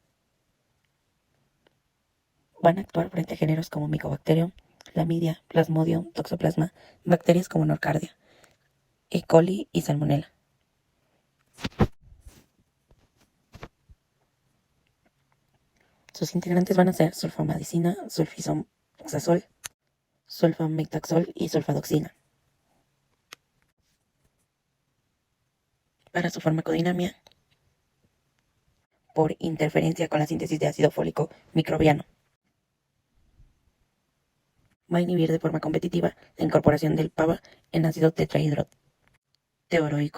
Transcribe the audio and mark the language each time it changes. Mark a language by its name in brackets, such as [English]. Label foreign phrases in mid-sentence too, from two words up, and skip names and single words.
[Spanish] Van a actuar frente a géneros como Mycobacterium, Chlamydia, Plasmodium, Toxoplasma, bacterias como Nocardia, E. coli y Salmonella. Sus integrantes van a ser sulfamadicina, sulfisoxazol, sulfametaxol y sulfadoxina. Para su farmacodinámica, por interferencia con la síntesis de ácido fólico microbiano, va a inhibir de forma competitiva la incorporación del PABA en ácido tetrahidroteoroico.